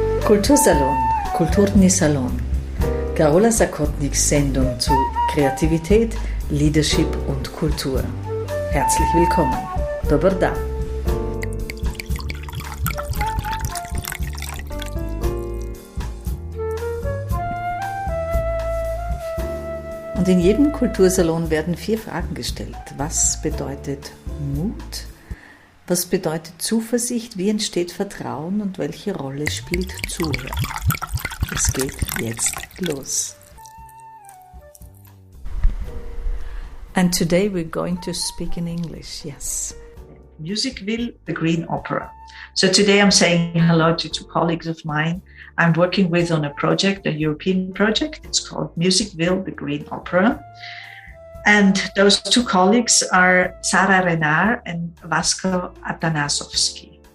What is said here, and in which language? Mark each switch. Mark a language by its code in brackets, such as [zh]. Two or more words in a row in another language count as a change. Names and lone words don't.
[de] Kultursalon, Kulturni Salon. Karola Sakotniks Sendung zu Kreativität, Leadership und Kultur. Herzlich willkommen. [hr] Dobar dan. [de] Und in jedem Kultursalon werden 4 Fragen gestellt. Was bedeutet Mut? Was bedeutet Zuversicht? Wie entsteht Vertrauen? Und welche Rolle spielt Zuhören? Es geht jetzt los. [en] And today we're going to speak in English, yes. Musicville, the Green Opera. So today I'm saying hello to 2 colleagues of mine I'm working with on a project, a European project. It's called Musicville, the Green Opera. And those 2 colleagues are Sara Renar and Vasko Antonosovski.